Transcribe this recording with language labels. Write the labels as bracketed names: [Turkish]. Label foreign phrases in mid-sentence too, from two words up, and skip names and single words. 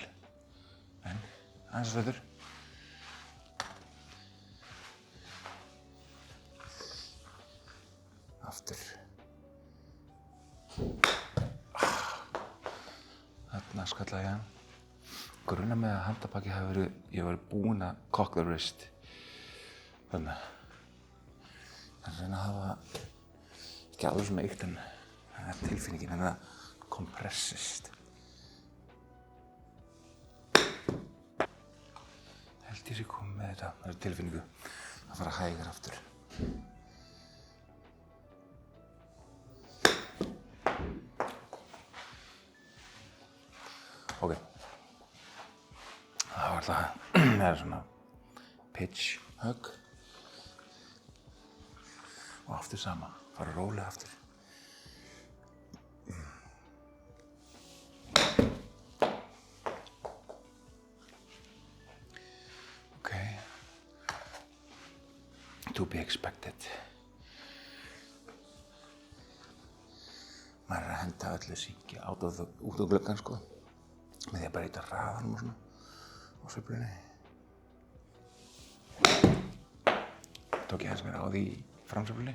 [Icelandic] En aðeins stuttur. Aftur. Þarna skallaði ég hann. Grunar með að handarbakið hafi verið, ég var búinn að [English] cock the wrist. [Icelandic] Þannig að reyna að hafa ekki alveg svona ykt en það er tilfinningin en það kompressist. Held ég sé komið með þetta, það er tilfinningu að fara hægar aftur. Ok, það var það, það er svona pitch hug og aftur sama, fara rólega aftur. [English] Ok, to be expected. [Icelandic] Maður er að henda öllu syngi út á gluggann sko. Með því að breyta hraðanum og svona á sveiflunni. Tók ég aðeins meira á því í framsveiflunni.